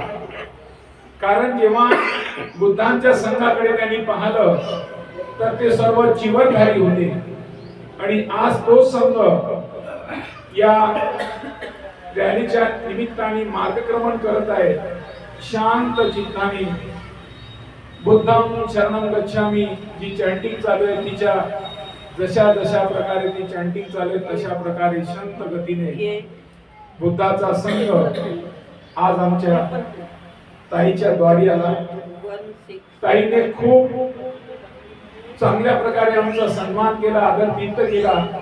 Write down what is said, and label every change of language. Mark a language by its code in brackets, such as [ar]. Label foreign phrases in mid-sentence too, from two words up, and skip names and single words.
[mr] कारण जेव्हा बुद्धांच्या संघाकडे त्यांनी पाहिलं तर ते सर्व चिवरधारी होते. आणि आज तो संघ या रॅलीच्या निमित्ताने मार्गक्रमण करत आहे. शांत चित्ताने [pi] बुद्धं शरणं गच्छामी [mr] जी चॅन्टिंग चालू आहे, तिच्या जशा प्रकारे ती चॅन्टिंग चालू आहे तशा प्रकारे शांत गतीने बुद्धाचा संघ आज आमच्या ताईच्या द्वारी आला. ताईने खूप चांगल्या प्रकारे आमचा सन्मान केला, आदरातिथ्य केला.